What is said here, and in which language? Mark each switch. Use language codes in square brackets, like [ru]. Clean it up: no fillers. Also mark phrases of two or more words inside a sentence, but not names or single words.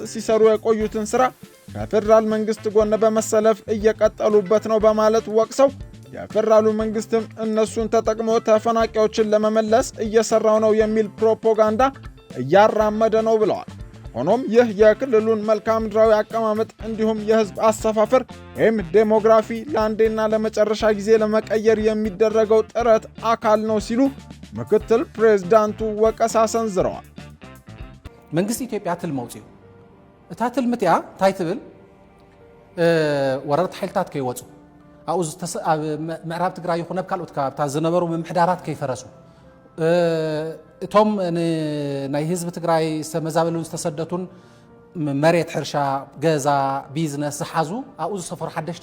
[am] ሲሰሩ የቆዩትን ስራ ከፌዴራል መንግስት ጎን በመሰለፍ እየቀጠሉበት ነው በማለት ወቅሰው የፌዴራሉ መንግስትም እነሱን ተጠቅሞ ተፈናቃዮችን ለመመለስ እየሰራው ነው የሚል ፕሮፓጋንዳ እያራመደ ነው ብለዋል። ሆኖም ይህ የክልሉን መልክዓ ምድራዊ አቀማመጥ እንዲሁም የህዝብ አሰፋፈር ወይም ዴሞግራፊ ለአንዴና ለመጨረሻ ጊዜ ለመቀየር የሚደረገው ጥረት አካል ነው ሲሉ ምክትል ፕሬዝዳንቱ ወቀሳ ሰንዝረዋል። [ti] መንግስት ኢትዮጵያ ትልም መውፅኡ እታ ትልምትያ እንታይ ትብል ወረርቲ ሓይልታት ከይወፁ ኣብኡ ኣብ ምዕራብ ትግራይ ይኹን ኣብ ካልኦት ከባቢታት ዝነበሩ ምምሕዳራት ከይፈረሱ እቶም ናይ ህዝቢ ትግራይ ዝተመዛበሉን ዝተሰደቱን መሬት ሕርሻ ገዛ ቢዝነስ ዝሓዙ ኣብኡ ዝሰፈሩ ሓደሽቲ